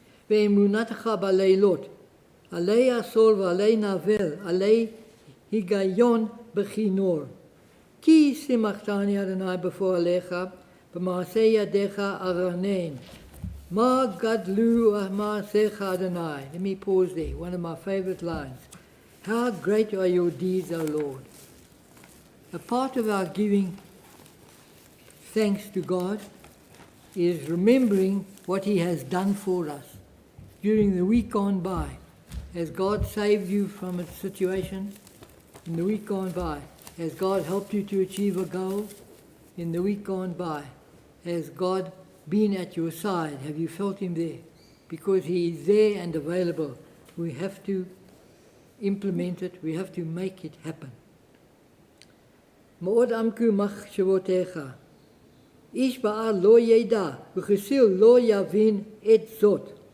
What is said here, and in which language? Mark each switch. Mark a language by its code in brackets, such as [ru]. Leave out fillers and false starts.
[he] ואמונתך בלילות, עלי עשור ועלי נבל, עלי היגיון בכינור. כי שימחתני אדוני בפועליך, במעשה ידיך ארנן. מה גדלו מעשיך אדוני. [en] Let me pause there, one of my favorite lines. How great are your deeds, O Lord. A part of our giving thanks to God is remembering what He has done for us during the week gone by. Has God saved you from a situation in the week gone by? Has God helped you to achieve a goal in the week gone by? Has God been at your side? Have you felt Him there? Because He is there and available. We have to implement it. We have to make it happen. [he] מאוד עמקו מחשבותיך. איש בעל לא ידע, וכסיל לא יבין את זאת.